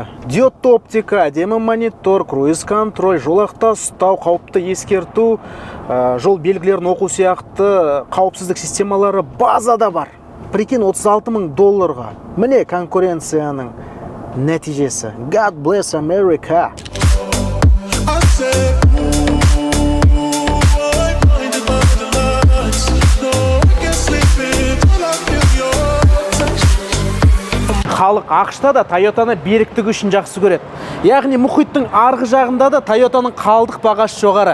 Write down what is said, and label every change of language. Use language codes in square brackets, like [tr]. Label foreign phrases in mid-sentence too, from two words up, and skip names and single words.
[kk] Диодты оптика, әдемі монитор, круиз контроль, жолақта ұстау, қауіпті ескерту, жол белгілерін оқу сияқты қауіпсіздік системалары базада бар. [ru] Прикинь, $36,000. [kk] Міне конкуренцияның нәтижесі. [en] God bless America. [kk] Халық ақшта да Toyotаны беріктігі үшін жақсы көреді. Яғни мұхиттың арғы жағында да Toyotаның қалдық бағасы жоғары.